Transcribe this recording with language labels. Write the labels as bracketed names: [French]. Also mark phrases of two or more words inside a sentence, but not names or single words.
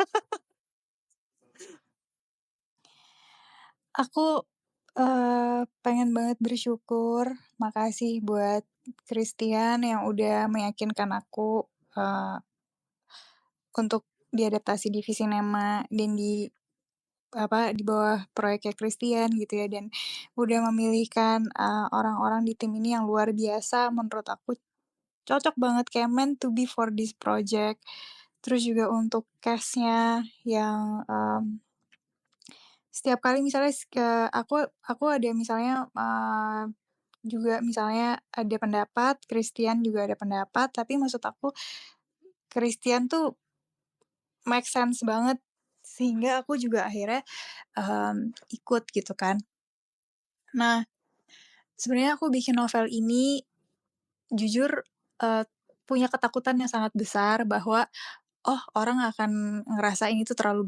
[Indonesian] Aku, pengen banget bersyukur, makasih buat Christian yang udah meyakinkan aku, untuk diadaptasi di Visinema dan di bawah proyeknya Christian gitu ya, dan udah memilihkan, orang-orang di tim ini yang luar biasa, menurut aku cocok banget, kayak [English] meant to be for this project. [Indonesian] Terus juga untuk cast-nya yang, setiap kali misalnya aku ada misalnya, juga misalnya ada pendapat, Christian juga ada pendapat, tapi maksud aku Christian tuh [English] make sense [Indonesian] banget, sehingga aku juga akhirnya, ikut gitu kan. Nah, sebenarnya aku bikin novel ini jujur, punya ketakutan yang sangat besar bahwa, oh, orang akan ngerasain itu terlalu